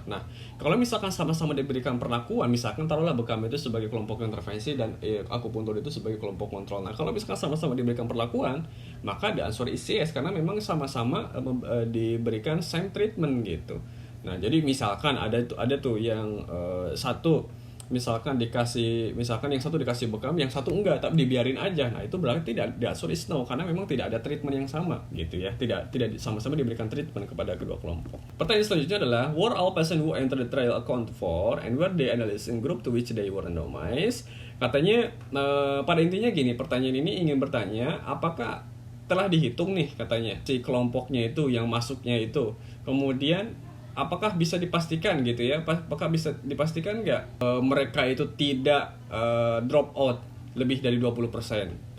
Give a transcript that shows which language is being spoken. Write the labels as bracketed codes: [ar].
[id] Nah, kalau misalkan sama-sama diberikan perlakuan, misalkan taruhlah bekam itu sebagai kelompok intervensi dan akupuntur itu sebagai kelompok kontrol. Nah, kalau misalkan sama-sama diberikan perlakuan, maka [en] the answer is yes, [id] karena memang sama-sama diberikan same treatment gitu. Nah, jadi misalkan ada tuh yang satu misalkan yang satu dikasih bekam, yang satu enggak, tapi dibiarin aja. Nah, itu berarti [en] the answer is no, [id] karena memang tidak ada treatment yang sama gitu ya. Tidak sama-sama diberikan treatment kepada kedua kelompok. Pertanyaan selanjutnya adalah [en] were all patients who entered the trial account for and were they analyzed in group to which they were randomized? [id] Katanya pada intinya gini, pertanyaan ini ingin bertanya apakah telah dihitung nih katanya si kelompoknya itu yang masuknya itu. Kemudian apakah bisa dipastikan gitu ya? Apakah bisa dipastikan nggak mereka itu tidak drop out lebih dari 20%?